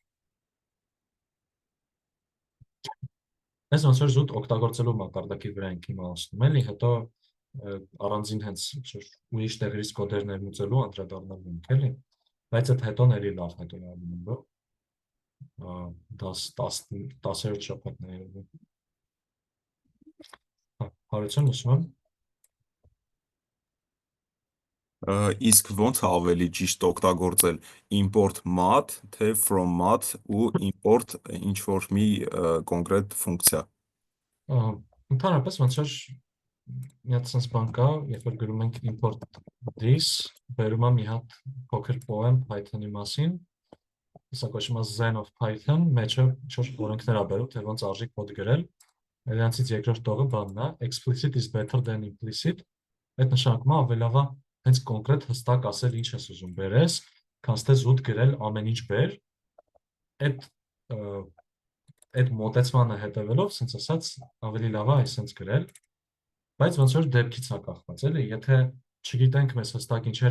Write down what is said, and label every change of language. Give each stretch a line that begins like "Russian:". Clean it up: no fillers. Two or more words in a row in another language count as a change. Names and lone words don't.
Armenian: Այս ոնց որ զուտ օգտագործելու մակարդակի վրա ենք իմացնում, էլի հետո առանձին հենց ուրիշ տեղերից կոդեր ներմուծելու անդրադառնալու ենք, էլի։ Բայց այդ հետոն էլի լավ հետո է անում, բո 10-րդ շաբաթն է։ Հարություն ուսում եմ։ Իսկ ոնց է ավելի ճիշտ օգտագործել
English: import math,
Armenian: թե
English: from math
Armenian: ու import ինչ որ մի կոնկրետ ֆունկցիա։ Ընդհանրապես ոնց որ մի հատ sense բան կա, երբ որ գրում ենք
English: import this,
Armenian: բերում եմ մի հատ փոքր poem Python-ի մասին, սա կոչվում է Zen of Python, մեջը ինչ-որ օրենքներ ա բերում, թե ոնց արժի կոդ գրել։ Նրանցից երկրորդ տողը բանն է,
English: explicit is better than implicit,
Armenian: այդ նշանակում է ավելի լավ է հենց կոնկրետ հստակ ասել ինչ ես ուզում բերես, քան թե զուտ գրել ամեն ինչ բեր։ Այդ մոտեցմանը հետևելով, sense ասած, ավելի լավ է այսպես գրել, բայց ոնց որ դեպքից է կախված, էլի, եթե չգիտենք մեզ հստակ ինչեր է